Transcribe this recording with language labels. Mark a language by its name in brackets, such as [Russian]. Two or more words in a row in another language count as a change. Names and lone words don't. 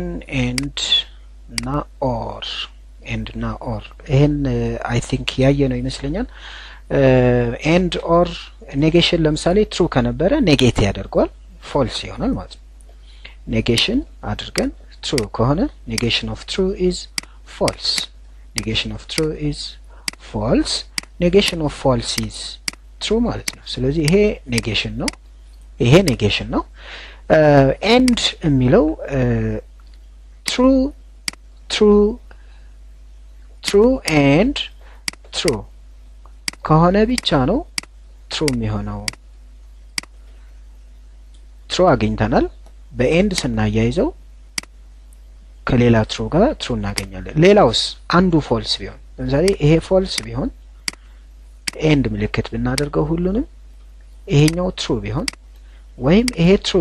[Amharic] ኤንድ እና ኦር ይሄን [English] I think [Amharic] ያየ ነው ይመስለኛል። [English] and or negation [Amharic] ለምሳሌ ትሩ ከነበረ ኔጌት ያደርጋል፣ ፎልስ ይሆናል ማለት ነው። ኔጌሽን አድርገን true ከሆነ [English] negation of true is false, negation of true is false, negation of false is true [Amharic] ማለት ነው። ስለዚህ ይሄ ኔጌሽን ነው፣ ይሄ ኔጌሽን ነው። ኤንድ የሚለው [English] true and true [Amharic] ከሆነ ብቻ ነው true የሚሆነው። true አግኝተናል። በኤንድ ስናያይዘው ከሌላ ትሩ ጋር ትሩ እናገኛለን። ሌላውስ አንዱ ፎልስ ቢሆን ለምሳሌ ይሄ ፎልስ ቢሆን ኤንድ ምልክት ብናደርገው ሁሉንም ይሄኛው ትሩ ቢሆን ወይም ይሄ